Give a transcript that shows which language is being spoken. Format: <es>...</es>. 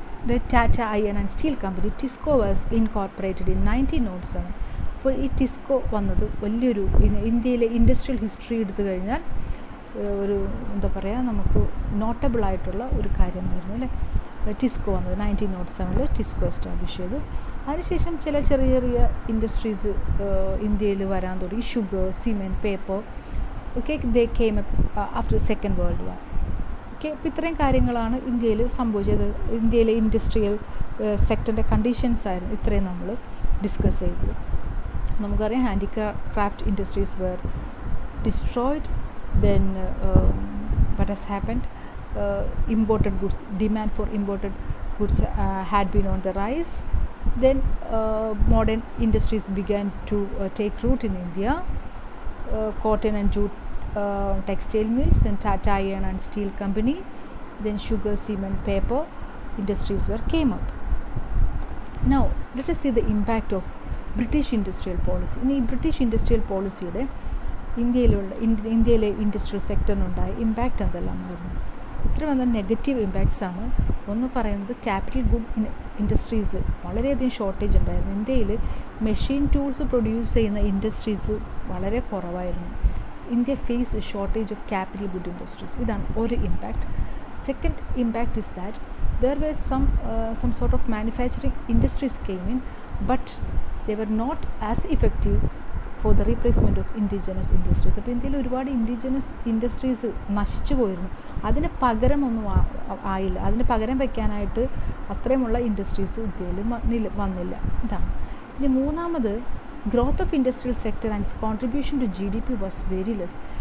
<en>The Tata Iron and Steel Company, TISCO, was incorporated in 1907.</en> <ml>അപ്പോൾ ഈ ടിസ്കോ വന്നത് വലിയൊരു ഇന്ത്യയിലെ ഇൻഡസ്ട്രിയൽ ഹിസ്റ്ററി എടുത്തു കഴിഞ്ഞാൽ ഒരു നമുക്ക് നോട്ടബിൾ ആയിട്ടുള്ള ഒരു കാര്യമായിരുന്നു അല്ലേ. ടിസ്കോ വന്നത് 1907 ടിസ്കോ എസ്റ്റാബ്ലിഷ് ചെയ്തു. അതിനുശേഷം ചില ചെറിയ ഇൻഡസ്ട്രീസ് ഇന്ത്യയിൽ വരാൻ തുടങ്ങി.</ml> <en>Sugar, cement, paper. Okay, they came after second world war.</en> <ml>Okay, അപ്പോൾ ഇത്രയും കാര്യങ്ങളാണ് ഇന്ത്യയിൽ സംഭവിച്ചത്. ഇന്ത്യയിലെ ഇൻഡസ്ട്രിയൽ സെക്ടറിൻ്റെ കണ്ടീഷൻസ് ആയിരുന്നു ഇത്രയും നമ്മൾ ഡിസ്കസ് ചെയ്തത്. നമുക്കറിയാം,</ml> <en>Handicraft industries were destroyed. Then what has happened? Imported goods, demand for imported goods had been on the rise. Then modern industries began to take root in India. Cotton and jute textile mills, then Tata Iron and Steel Company, then sugar, cement, paper industries came up. Now let us see the impact of British industrial policy.</en> <ml>ഈ British industrial പോളിസിയുടെ ഇന്ത്യയിലെ industrial സെക്ടറിനുണ്ടായ impact എന്തെല്ലാമായിരുന്നു? ഇത്ര വന്ന negative impacts ആണ്. ഒന്ന് പറയുന്നത്, capital good industries വളരെയധികം shortage ഉണ്ടായിരുന്നു. ഇന്ത്യയിൽ മെഷീൻ ടൂൾസ് പ്രൊഡ്യൂസ് ചെയ്യുന്ന ഇൻഡസ്ട്രീസ് വളരെ കുറവായിരുന്നു.</ml> <en>India face a shortage of capital good industries.</en> <ml>ഇതാണ് ഒരു impact.</ml> <en>Second impact is that there were some sort of manufacturing industries came in, but they were not as effective for the replacement of indigenous industries.</en> <ml>അപ്പോൾ ഇന്ത്യയിൽ ഒരുപാട് indigenous industries നശിച്ചു പോയിരുന്നു. അതിന് പകരമൊന്നും ആയില്ല. അതിന് പകരം വയ്ക്കാനായിട്ട് അത്രയുമുള്ള ഇൻഡസ്ട്രീസ് ഇന്ത്യയിൽ വന്നില്ല. ഇതാണ്. ഇനി മൂന്നാമത്,</ml> <en>Growth of industrial sector and its contribution to GDP was very less.</en>